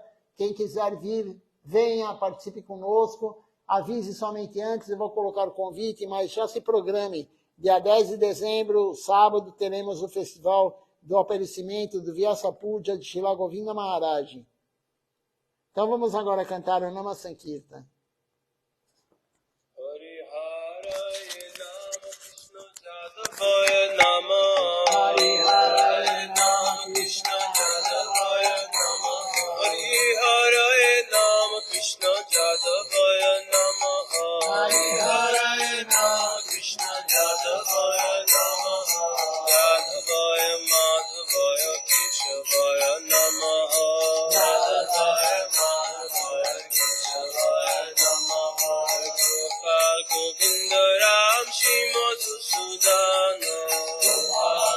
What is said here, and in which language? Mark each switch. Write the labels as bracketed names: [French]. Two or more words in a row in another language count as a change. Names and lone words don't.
[Portuguese] Quem quiser vir, venha, participe conosco. Avise somente antes, eu vou colocar o convite, mas já se programe. Dia 10 de dezembro, sábado, teremos o Festival do Aparecimento do Vyasa Puja de Srila Govinda Maharaj. Então vamos agora cantar o Nama Sankirtan. [Sanskrit] হরে নাম হরে নাম কৃষ্ণ যাদবায় নমঃ हरे नाम कृष्ण यादवाय नमः हरे नाम कृष्ण यादवाय नमः यादवाय माधवाय केशवाय नमः यादवाय माधवाय केशवाय नमः गोपाल गोविन्द राम श्री मधुसूदन गोपाल